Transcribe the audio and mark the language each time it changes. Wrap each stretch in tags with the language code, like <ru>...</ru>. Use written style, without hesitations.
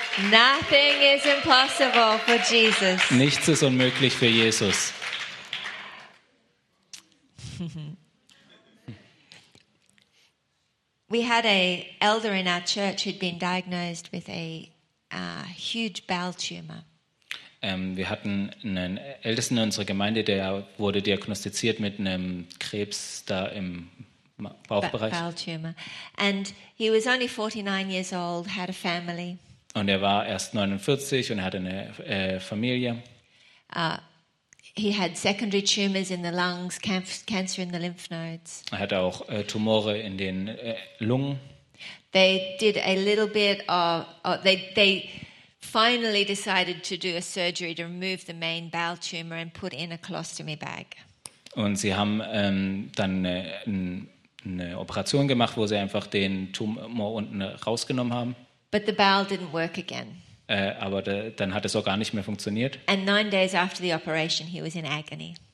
<en>Nothing is impossible for Jesus.</en> <de>Nichts ist unmöglich für Jesus.</de> <en>We had a elder in our church who'd been diagnosed with a huge bowel tumor.</en> <de>Wir hatten einen Ältesten in unserer Gemeinde, der wurde diagnostiziert mit einem Krebs da im Bauchbereich.</de> <en>Bowel tumor. And he was only 49 years old, had a family.</en> <de>Und er war erst 49 und hatte eine Familie.</de> <en>He had secondary tumors in the lungs, cancer in the lymph nodes.</en> <de>Er hatte auch Tumore in den Lungen.</de> <en>They did a little bit of they finally decided to do a surgery to remove the main bowel tumor and put in a colostomy bag.</en> <de>Und sie haben dann eine Operation gemacht, wo sie einfach den Tumor unten rausgenommen haben.</de> <en>But the bowel didn't work again.</en> <de>Aber dann hat es auch gar nicht mehr funktioniert.</de> <en>And 9 days after the operation, he was in agony.</en>